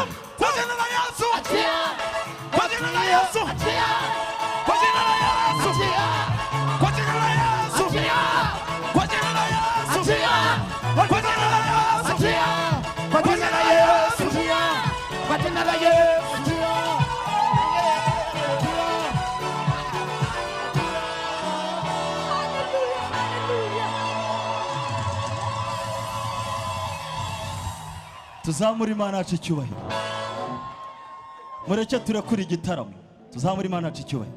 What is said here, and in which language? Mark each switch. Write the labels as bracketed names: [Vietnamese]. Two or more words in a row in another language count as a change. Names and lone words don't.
[Swahili] Kwa jina la Yesu. Achia. Kwa jina la Yesu. Achia. Kwa jina la Yesu. Achia. Kwa jina la Yesu. Achia. Kwa jina la Yesu. Achia. Kwa jina la Yesu. Achia. Kwa jina la Yesu. Achia. Kwa jina la Yesu. [Kinyarwanda] Tuzamura Imana yacu icyubahiro. Mureke turakura igitaramo. Tuzamura Imana yacu icyubahiro.